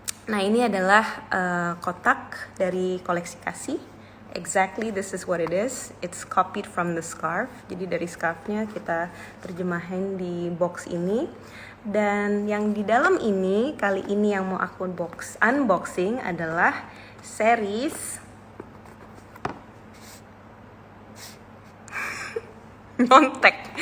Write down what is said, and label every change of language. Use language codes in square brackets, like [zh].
[id] Nah, ini adalah kotak dari koleksi kasih. [en] Exactly, this is what it is. It's copied from the scarf. [id] Jadi dari scarfnya kita terjemahin di box ini. Dan yang di dalam ini, kali ini yang mau aku unboxing adalah series Nyontek.